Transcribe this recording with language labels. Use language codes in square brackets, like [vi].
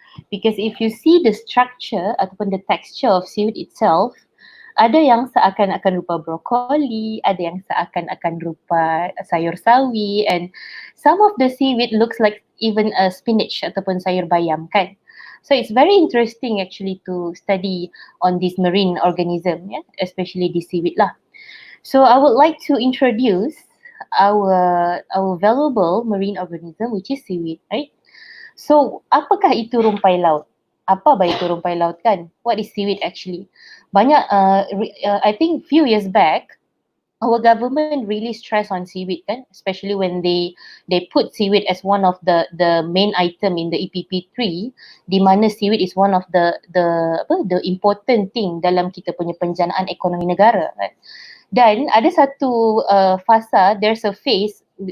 [en] Because if you see the structure ataupun the texture of seaweed itself, [ms] ada yang seakan-akan rupa brokoli, ada yang seakan-akan rupa sayur sawi, [en] and some of the seaweed looks like even a spinach [ms] ataupun sayur bayam kan. [en] So it's very interesting actually to study on this marine organism, yeah, especially the seaweed lah. So I would like to introduce our valuable marine organism, which is seaweed, right? [ms] So apakah itu rumpai laut? Apa ba itu rumpai laut kan? [en] What is seaweed actually? Banyak, I think few years back, our government really stress on seaweed kan, especially when they put seaweed as one of the main item in the EPP3, di mana seaweed is one of the important thing [ms] dalam kita punya penjanaan ekonomi negara kan. Dan ada satu fasa, [en] there's a phase